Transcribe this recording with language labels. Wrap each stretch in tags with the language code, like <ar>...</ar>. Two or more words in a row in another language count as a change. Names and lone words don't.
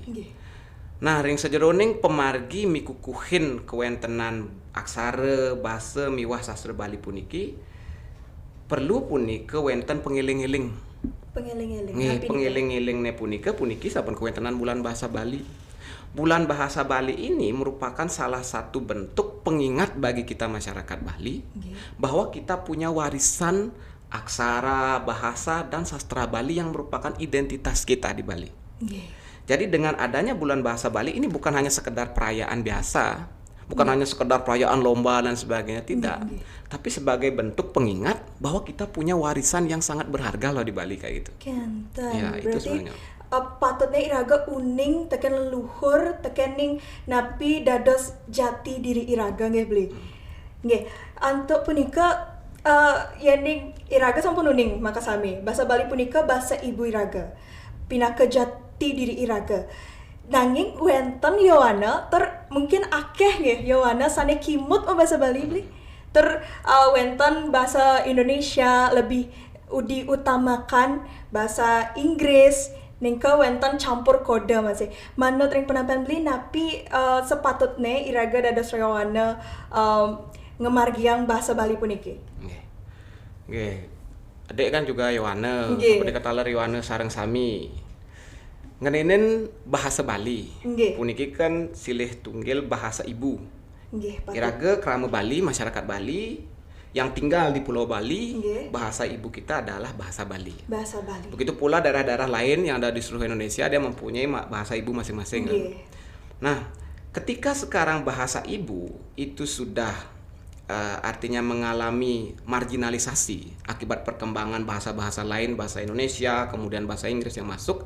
<ban>Nah, ring sajeroning pemargi mikukuhin kewentenan aksara, bahasa miwah sastra Bali puniki perlu punika wenten pengiling-iling. Pengiling-ilingne puniki saben kewentenan bulan bahasa Bali.</ban> <id>Bulan bahasa Bali ini merupakan salah satu bentuk pengingat bagi kita masyarakat Bali bahwa kita punya warisan aksara, bahasa dan sastra Bali yang merupakan identitas kita di Bali. Jadi dengan adanya bulan bahasa Bali ini bukan hanya sekedar perayaan biasa, bukan hanya sekedar perayaan lomba dan sebagainya, tidak. Tapi sebagai bentuk pengingat bahwa kita punya warisan yang sangat berharga loh di Bali kayak gitu. Ya, Berarti itu sebenarnya.</id> <ban>Patutnya iraga uning teken leluhur teken ning napi dados jati diri iraga nggih beli. Nggih, antuk punika ning iraga sampun uning maka sami. Bahasa Bali punika bahasa ibu iraga. Pinaka jati diri iraga. Nanging wenten Yowana mungkin akeh nggih Yowana sane kimut bahasa Bali beli. Wenten</ban> <id>bahasa Indonesia lebih diutamakan bahasa Inggris</id> <ban>ningka wenten</ban> <id>campur kode masih.</id> <ban>Manut ring penampilan beli napi sepatutnya iraga dados Yowana ngemargiang bahasa Bali puniki. Nggih.</ban> <id>Adek kan juga Yowana, seperti</id> <ban>katalar Yowana sareng sami. Ngenenen bahasa Bali. Puniki kan silih tunggil bahasa ibu. Iraga krama Bali,</ban> <id>masyarakat Bali yang tinggal di Pulau Bali, bahasa ibu kita adalah bahasa Bali. Begitu pula daerah-daerah lain yang ada di seluruh Indonesia dia mempunyai bahasa ibu masing-masing. Nah, ketika sekarang bahasa ibu itu sudah artinya mengalami marginalisasi akibat perkembangan bahasa-bahasa lain, bahasa Indonesia, kemudian bahasa Inggris yang masuk.</id>